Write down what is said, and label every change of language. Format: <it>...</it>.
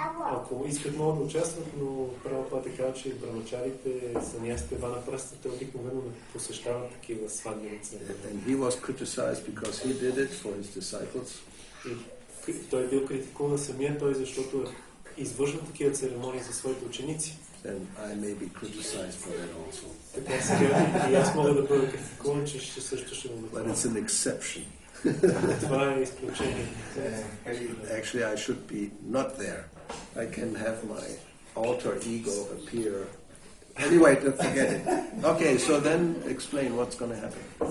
<bg>Ако искат, могат да участват, но Прабхупада казва, че брамачарите, санясите, ванапрастите обикновено не посещават такива сватбени церемонии.</bg> <en>And he was criticized because he did it for his disciples.</en> <bg>И той е бил критикуван самия той, защото извършва такива церемонии за своите ученици.</bg> <en>And I may be criticized for that also.</en> <bg>Така сега и аз мога да бъда критикуван, че също ще го</bg> <en>But it's an exception.</en> <bg>Това е изключение.</bg> <en>Actually, I should be not there. I can have my alter ego appear. Anyway, forget it. Okay, so then explain what's going to happen.</en>